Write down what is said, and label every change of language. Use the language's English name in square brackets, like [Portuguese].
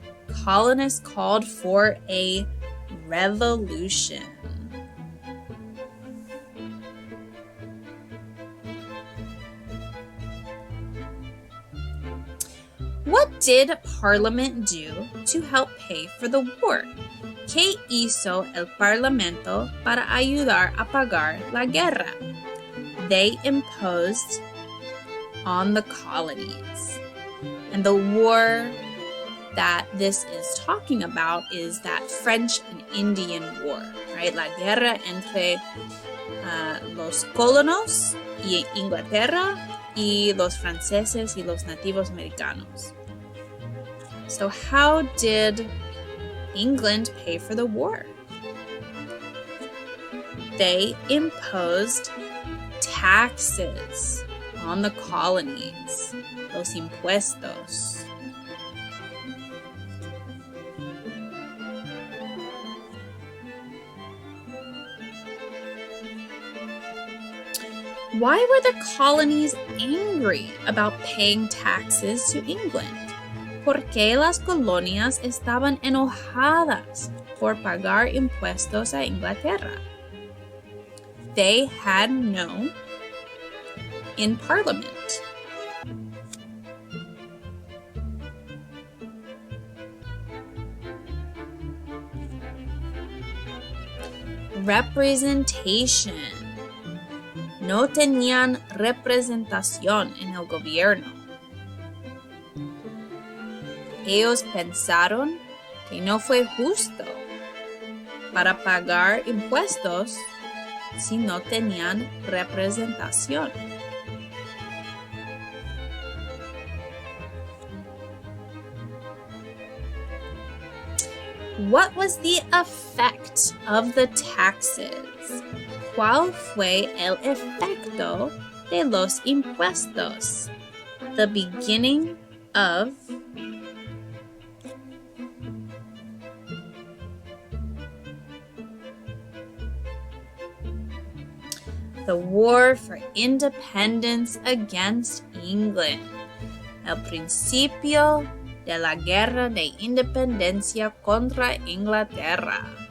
[English] Colonists called for a revolution. What did Parliament do to help pay for the war? [Spanish] ¿Qué hizo el Parlamento para ayudar a pagar la guerra? [English] They imposed on the colonies. And the war that this is talking about is that French and Indian War, right? [Spanish] La guerra entre los colonos y Inglaterra y los franceses y los nativos americanos. [English] So how did England pay for the war? They imposed taxes on the colonies, [Spanish] los impuestos. [English] Why were the colonies angry about paying taxes to England? [Spanish] ¿Por qué las colonias estaban enojadas por pagar impuestos a Inglaterra? [English] They had no in Parliament. Representation. [Spanish] No tenían representación en el gobierno. Ellos pensaron que no fue justo para pagar impuestos si no tenían representación. [English] What was the effect of the taxes? [Spanish] ¿Cuál fue el efecto de los impuestos? [English] The beginning of the war for independence against England. [Spanish] El principio de la guerra de independencia contra Inglaterra.